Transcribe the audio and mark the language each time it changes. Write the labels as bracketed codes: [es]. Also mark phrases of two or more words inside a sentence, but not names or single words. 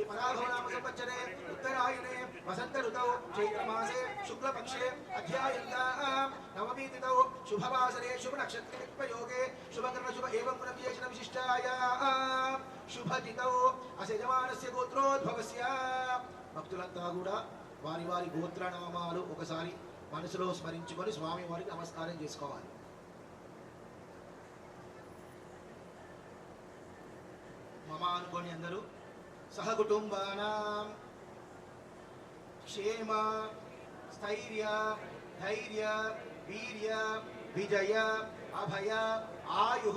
[sa] पराभव नाम संवत्सरे उत्तरायणे वसंत ऋतौ चैत्रमासे शुक्लपक्षे अध्यायन्तां नवमी तिथौ शुभवासरे शुभ नक्षत्रे वियोगे शुभकर्म शुभ एवं गुणविशेषण विशिष्टायां शुभतिथौ अस्य यजमानस्य गोत्रोद्भवस्य [te] భక్తులంతా కూడా వారి వారి గోత్రనామాలు ఒకసారి మనసులో స్మరించుకొని స్వామి వారికి నమస్కారం చేసుకోవాలి. [sa] మమ [te] అనుకోని అందరూ [sa] సహకుటుంబానాం క్షేమ స్థైర్య ధైర్య వీర్య విజయ అభయ ఆయు